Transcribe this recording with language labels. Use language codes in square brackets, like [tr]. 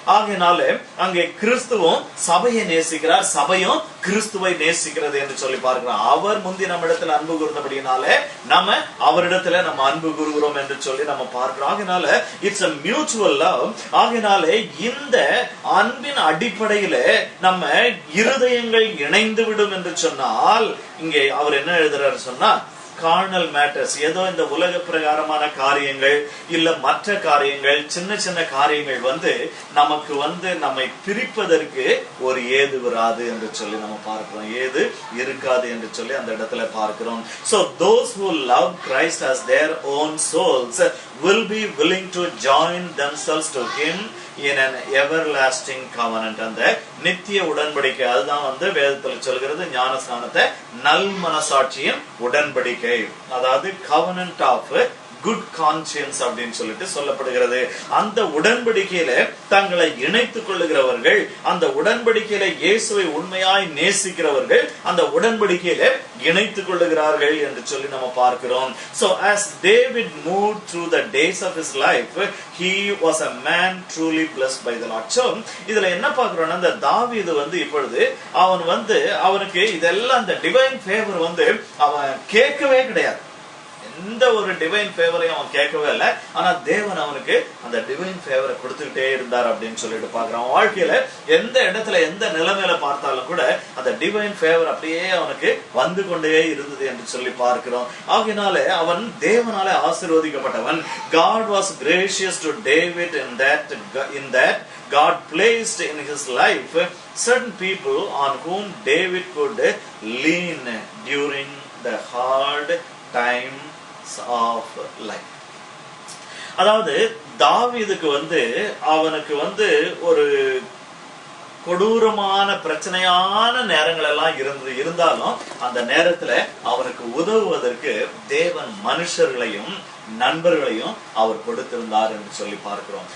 [ta] ஆகையினால அங்கே கிறிஸ்துவும் சபையை நேசிக்கிறார், சபையும் கிறிஸ்துவை நேசிக்கிறது என்று சொல்லி பார்க்கிறோம். அவர் முந்தி நம்ம இடத்துல அன்பு கூர்ந்தபடினாலே நம்ம அவரிடத்துல நம்ம அன்பு கூறுகிறோம் என்று சொல்லி நம்ம பார்க்கிறோம். ஆகையினால [en] It's a mutual love. [ta] ஆகையினால இந்த அன்பின் அடிப்படையில நம்ம இருதயங்கள் இணைந்து விடும் என்று சொன்னால், இங்கே அவர் என்ன எழுதுறாரு சொன்னா, கார்னல் மேட்டர்ஸ், ஏதோ இந்த உலக பிரகாரமான காரியங்கள் இல்ல மற்ற காரியங்கள், சின்ன சின்ன காரியங்கள் வந்து நமக்கு வந்து நம்மை பிரிப்பதற்கு ஒரு ஏது வராது என்று சொல்லி நம்ம பார்க்கிறோம். ஏது இருக்காது என்று சொல்லி அந்த இடத்துல பார்க்கிறோம். [en] So those who love Christ as their own souls will be willing to join themselves to him in an everlasting covenant. [ta] அந்த நித்திய உடன்படிக்கை, அதுதான் வந்து வேதத்துல சொல்கிறது ஞானஸ்நானத்தை நல் மனசாட்சியின் உடன்படிக்கை, அதாவது [en] covenant of good conscience [ta] அப்படின்னு சொல்லிட்டு சொல்லப்படுகிறது. அந்த உடன்படிக்கையில தங்களை இணைத்துக் கொள்ளுகிறவர்கள், அந்த உடன்படிக்கையில இயேசுவை உண்மையாய் நேசிக்கிறவர்கள் அந்த உடன்படிக்கையில இணைத்துக் கொள்ளுகிறார்கள் என்று சொல்லி நம்ம பார்க்கிறோம். [en] So as David moved through the days of his life, he was a man truly blessed by the Lord. [ta] So இதுல என்ன பார்க்கிறோம்னா, இந்த தாவீது வந்து இப்பொழுது அவனுக்கு இதெல்லாம் அந்த டிவைன் ஃபேவர் வந்து அவன் கேட்கவே கிடையாது. எந்த ஒரு டிவைன் ஃபேவரையும் அவன் கேட்கவே இல்லை. ஆனா தேவன் அவனுக்கு அந்த டிவைன் ஃபேவரை கொடுத்துக்கிட்டே இருந்தார் அப்படின்னு சொல்லிட்டு பார்க்கிறான். வாழ்க்கையில எந்த இடத்துல எந்த நிலைமையில பார்த்தாலும் கூட அந்த டிவைன் ஃபேவர் அப்படியே அவனுக்கு வந்து கொண்டே இருந்தது என்று சொல்லி பார்க்கிறோம். ஆகையினாலே அவன் தேவனாலே ஆசீர்வதிக்கப்பட்டவன். [en] God was gracious to David in that God placed in his life certain people on whom David could lean during the hard time of life. [ta] அதாவது தாவீதுக்கு அவனுக்கு ஒரு கொடூரமான பிரச்சனையான நேரங்கள் எல்லாம் இருந்தாலும் அந்த நேரத்துல அவனுக்கு உதவுவதற்கு தேவன் மனுஷர்களையும் நண்பர்களையும் அவர் கொடுத்திருந்தார் என்று சொல்லி பார்க்கிறோம்.